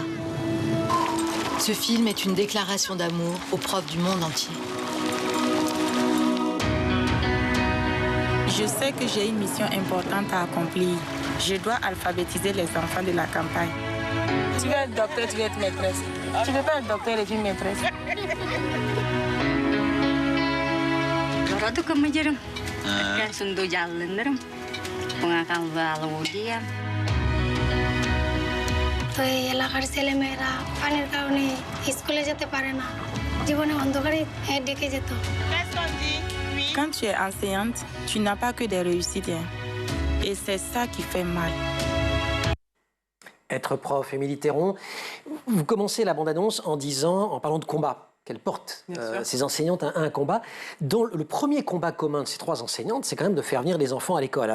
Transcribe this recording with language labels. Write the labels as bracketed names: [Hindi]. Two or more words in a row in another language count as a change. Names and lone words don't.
[French] Ce film est une déclaration d'amour aux profs du monde entier. Je sais que j'ai une mission importante à accomplir. Je dois alphabétiser les enfants de la campagne. Tu veux être docteur, tu veux être maîtresse. Tu ne veux pas être docteur et tu es maîtresse. [Bangla] এলাকার ছেলেমেয়েরা পানির কারণে স্কুলে যেতে পারে না জীবনে অন্ধকারে ডেকে যেত [French] Quand tu es enseignante, tu n'as pas que des réussites. Et c'est ça qui fait mal. Être prof, Émilie Théron, vous commencez la bande-annonce en parlant de combat. Qu'elle porte ces enseignantes à un combat. Dont le premier combat commun de ces 3 enseignantes, c'est quand même de faire venir les enfants à l'école.